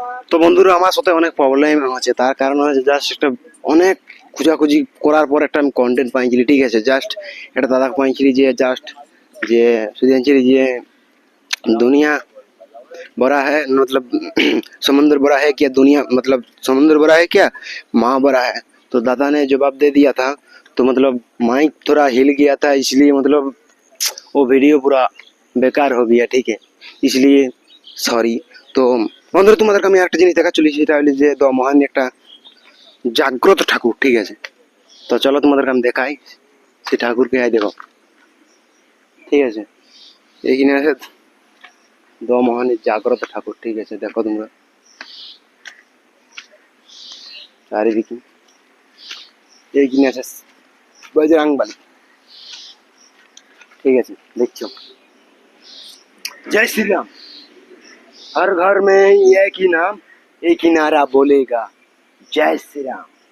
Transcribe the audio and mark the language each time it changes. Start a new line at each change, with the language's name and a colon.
Bangla: তো বন্ধুরা আমার সাথে অনেক প্রবলেম হচ্ছে, তার কারণ হচ্ছে জাস্ট একটা অনেক খোঁজাখুঁজি করার পর একটা আমি কন্টেন্ট পাইছিলি, ঠিক আছে, জাস্ট একটা দাদা পাইছিলি যে জাস্ট যে শুধু জানছিলি যে
Hindi: दुनिया बड़ा है मतलब समुद्र बड़ा है क्या, दुनिया मतलब समुद्र बड़ा है क्या, माँ बड़ा है। तो दादा ने जवाब दे दिया था, तो मतलब माइक थोड़ा हिल गया था, इसलिए मतलब वो वीडियो पूरा बेकार हो गया, ठीक है, इसलिए सॉरी।
Bangla: तो বন্ধুরা তোমাদেরকে আমি একটা জিনিস দেখা চলেছি, সেটা হলো যে মহান একটা জাগ্রত ঠাকুর, ঠিক আছে। তো চলো তোমাদেরকে আমি দেখাই সেই ঠাকুরকে, দেখো, ঠিক আছে, এইখানে আছে মহানের জাগ্রত ঠাকুর, ঠিক আছে, দেখো তোমরা চারিদিকে, এইখানে আছে বজরংবলী, ঠিক আছে, দেখছো,
Hindi: जय श्री राम, हर घर में एक ही नाम, एक ही नारा बोलेगा, जय श्री राम।